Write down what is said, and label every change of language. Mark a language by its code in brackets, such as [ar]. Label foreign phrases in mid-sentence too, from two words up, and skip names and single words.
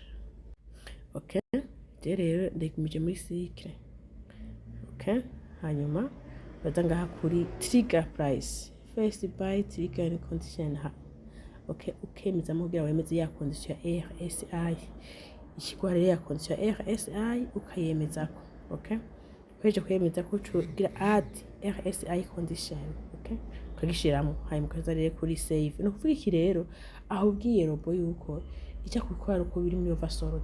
[rn] Okay, rero ndekimije muri cycle. [en] Okay, [rn] hanyuma baza ngaha kuri [en] trigger price first buy trigger and condition. [rn] Okay, ukemeza mugira wemeze ya condition ya RSI ikigware ya condition ya RSI ukayemezako. Okay, kweje kwemeza ko ugira [en] add RSI condition. [rn] Okay, ukagishiramo hanyuma kaza rero kuri save. No kuvuga iki rero aho ubwiye robo yuko ijya kubikora uko biri muri oversold.